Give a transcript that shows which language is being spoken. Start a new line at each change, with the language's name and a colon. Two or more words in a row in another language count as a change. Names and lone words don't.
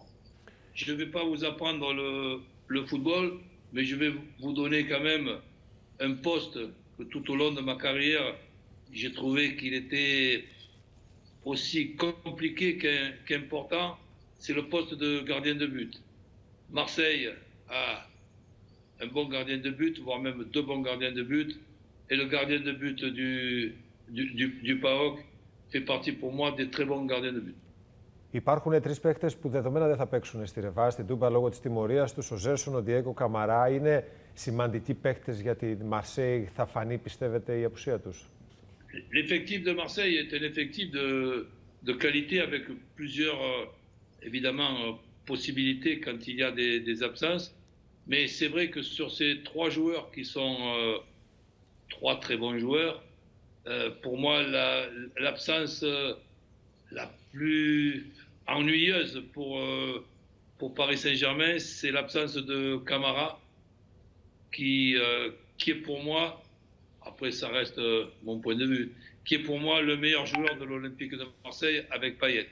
French: Je ne vais pas vous apprendre le football, mais je vais vous donner quand même un poste que tout au long de ma carrière, j'ai trouvé qu'il était aussi compliqué qu'important, c'est le poste de gardien de but. Marseille a un bon gardien de but, voire même deux bons gardiens de but, et le gardien de but du PAOK fait partie pour moi des très bons gardiens de but.
Greek: Υπάρχουν τρεις παίκτες που δεδομένα δεν θα παίξουν στη Ρεβά, στην Τούμπα λόγω της τιμωρίας τους. Ο Ζέρσον, ο Διέγκο Καμαρά είναι σημαντικοί παίκτες για τη Μαρσέη. Θα φανεί, πιστεύετε, η απουσία τους?
French: L'effectif de Marseille est un effectif de qualité avec plusieurs, évidemment, possibilités quand il y a des absences. Mais c'est vrai que sur ces trois joueurs qui sont trois très bons joueurs, pour moi, l'absence la plus ennuyeuse pour Paris Saint-Germain, c'est l'absence de Camara, qui est pour moi, après ça reste mon point de vue, qui est pour moi le meilleur joueur de l'Olympique de Marseille avec Payet.